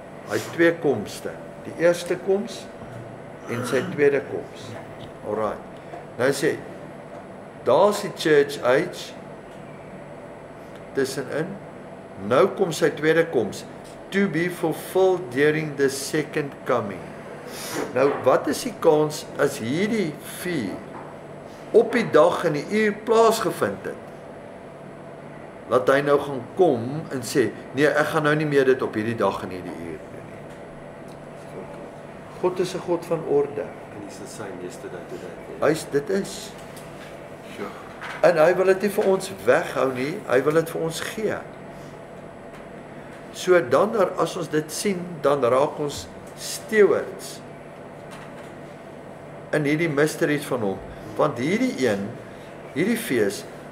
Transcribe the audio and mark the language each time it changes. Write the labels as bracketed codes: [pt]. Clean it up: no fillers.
[af] Hy twee komste. Die eerste koms en sy tweede koms. Alright. Nou sê, daar's die church age tussenin. Nou kom sy tweede koms, [en] to be fulfilled during the second coming. [af] Nou, wat is die kans as hierdie vier op die dag en die uur plaasgevind het? Laat hy nou gaan kom en sê, nee, ek gaan nou nie meer dit op hierdie dag en hierdie uur doen nie. God is 'n God van orde. [en] And he's the same yesterday, today. [af] Dit is. [en] Sure. [af] En hy wil dit nie vir ons weghou nie, hy wil dit vir ons gee. So dan, as ons dit sien, dan raak ons stewards in hierdie mysteries van hom. Want hierdie fees